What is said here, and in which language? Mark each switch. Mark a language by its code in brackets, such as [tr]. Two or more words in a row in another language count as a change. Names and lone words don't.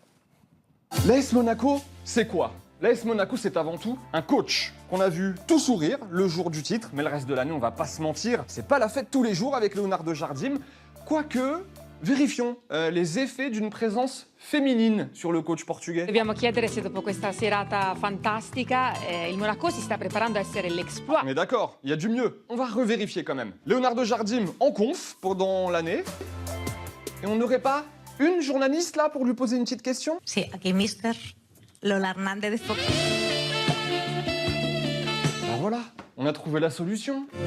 [fr] L'AS Monaco, c'est quoi? L'AS Monaco, c'est avant tout un coach qu'on a vu tout sourire le jour du titre, mais le reste de l'année, on va pas se mentir, c'est pas la fête tous les jours avec Leonardo Jardim. Quoique, vérifions les effets d'une présence féminine sur le coach portugais. [it] Dobbiamo chiedere se dopo questa serata fantastica il Monaco si sta preparando a essere l'exploit. [fr] Mais d'accord, il y a du mieux. On va revérifier quand même. Leonardo Jardim en conf pendant l'année. Et on n'aurait pas une journaliste là pour lui poser une petite question? [es] Sí, aquí Mr. Lola Hernández de Fox. [fr] Ben voilà, on a trouvé la solution.